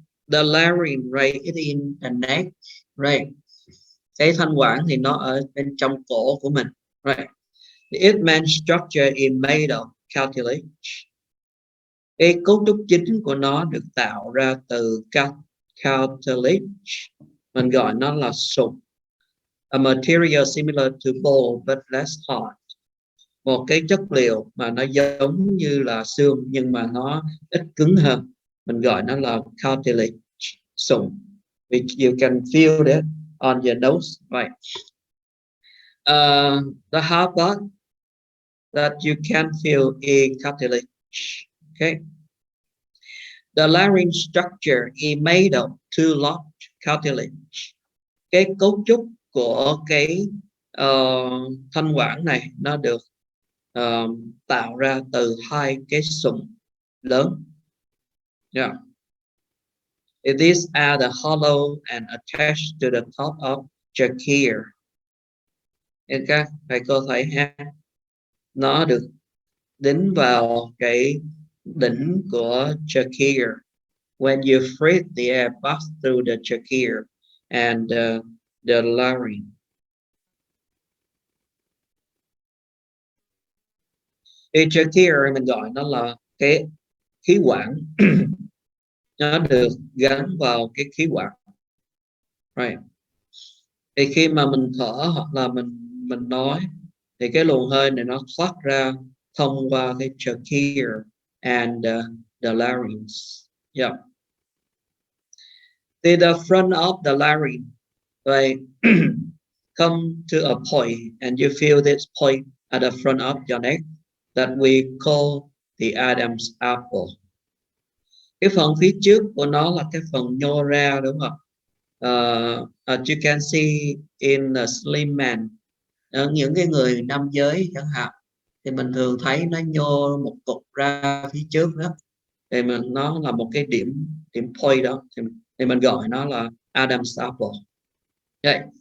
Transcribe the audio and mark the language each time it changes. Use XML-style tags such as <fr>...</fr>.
<en>The larynx, right, is in the neck, right?</en> <vi>Cái thanh quản thì nó ở bên trong cổ của mình,</vi> <en>right? The its main structure is made of cartilage.</en> <vi>Cái cấu trúc chính của nó được tạo ra từ cartilage, mình gọi nó là sụn.</vi> <en>A material similar to bone but less hard.</en> <vi>Một cái chất liệu mà nó giống như là xương nhưng mà nó ít cứng hơn, mình gọi nó là cartilage, sụn.</vi> <en>Which you can feel that on your nose, right? The hard part that you can feel is cartilage. Okay. The larynx structure is made of two large cartilage.</en> <vi>Cái cấu trúc của cái thanh quản này nó được tạo ra từ hai cái sụn lớn.</vi> <en>Yeah. These are the hollow and attached to the top of trachea.</en> <vi>Các thầy cô thấy ha, nó được đính vào cái đỉnh của</vi> <en>trachea. When you breathe, the air passes through the trachea and the larynx.</en> <vi>Cái trachea mình gọi nó là cái khí quản. Nó được gắn vào cái khí quản,</vi> <en>right?</en> <vi>Thì khi mà mình thở hoặc là mình nói thì cái luồng hơi này nó thoát ra thông qua cái</vi> <en>trachea and the larynx.</en> <vi>Yeah.</vi> <en>The front of the larynx, right, come to a point and you feel this point at the front of your neck that we call the Adam's apple.</en> <vi>Cái phần phía trước của nó là cái phần nhô ra, đúng không?</vi> <en>As you can see in a slim man,</en> <vi>những cái người nam giới chẳng hạn, thì mình thường thấy nó nhô một cục ra phía trước đó, thì nó là một cái điểm point đó, thì mình gọi nó là Adam's apple. Okay.</vi>